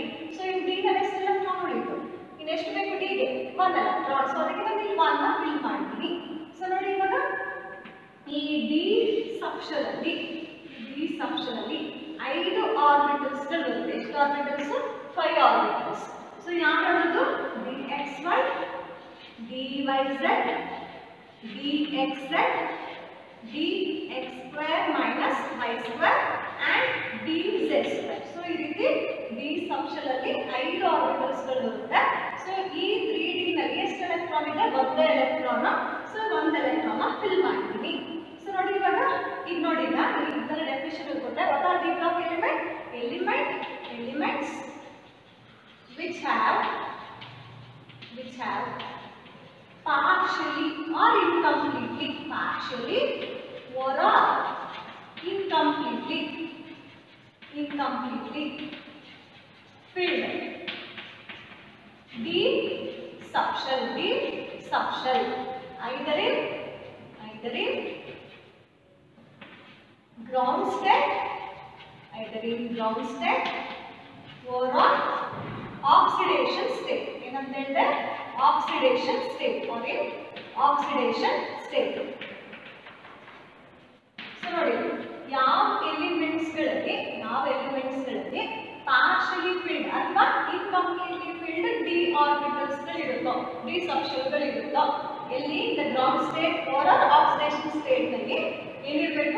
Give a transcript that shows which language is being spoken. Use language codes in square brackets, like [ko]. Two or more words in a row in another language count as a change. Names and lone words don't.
[kn] ಸೊ ಇನ್ d ನಲ್ಲಿ ಎಷ್ಟು ಎಲೆಕ್ಟ್ರಾನ್ ಉಳಿತು? ಇನ್ನು ಎಷ್ಟು ಬೇಕು d ಗೆ 1 ಎಲೆಕ್ಟ್ರಾನ್. ಸೊ ಅದಕ್ಕೆ ನಾನು ಇಲ್ಲಿ 1 ನ ಫಿಲ್ ಮಾಡ್ತೀನಿ. ಸೊ ನೋಡಿ ಇವಾಗ ಈ d ಸಬ್ಶನಲ್ಲಿ 5 ಆರ್ಬಿಟಲ್ಸ್ ಗಳಿರುತ್ತೆ. ಎಷ್ಟು ಆರ್ಬಿಟಲ್ಸ್? 5 ಆರ್ಬಿಟಲ್ಸ್. ಸೊ ಯಾವ್ದು? [en] dxy, dyz, dxz, dx square minus y square and dz square. [kn] ಸೊ ಈ ರೀತಿ d ಸಬ್ಶನಲ್ಲಿ 5 ಆರ್ಬಿಟಲ್ಸ್ ಗಳಿರುತ್ತೆ. ಸೊ ಈ 3d ನಲ್ಲಿ ಎಷ್ಟು ಎಲೆಕ್ಟ್ರಾನ್ ಇದೆ? 1 ಎಲೆಕ್ಟ್ರಾನ್. ಸೊ 1 ಎಲೆಕ್ಟ್ರಾನ್ ಫಿಲ್ ಮಾಡ್ತೀನಿ. ಸೊ ನೋಡಿ ಇವಾಗ ಇದು ನೋಡಿ ಇದರ ಡೆಫಿನಿಷನ್ ಕೊಟ್ಟೆ. [en] what are d block elements which have partially or incompletely filled d subshell either in ground state or on oxidation state. [kn] ಏನಂತ ಹೇಳಿದೆ? [en] oxidation state or in oxidation state. [kn] ಸೊ ನೋಡಿ ಯಾವ ಎಲಿಮೆಂಟ್ಸ್ ಗಳಲ್ಲಿ [en] partially filled [kn] ಅಥವಾ [en] incompletely filled d orbitals [kn] ಗಳಿರುತ್ತೋ, [en] d subshell [kn] ಗಳಿರುತ್ತೋ, ಎಲ್ಲಿ [en] the ground state or oxidation state [kn] ನಲ್ಲಿ ಏನಿರಬೇಕು?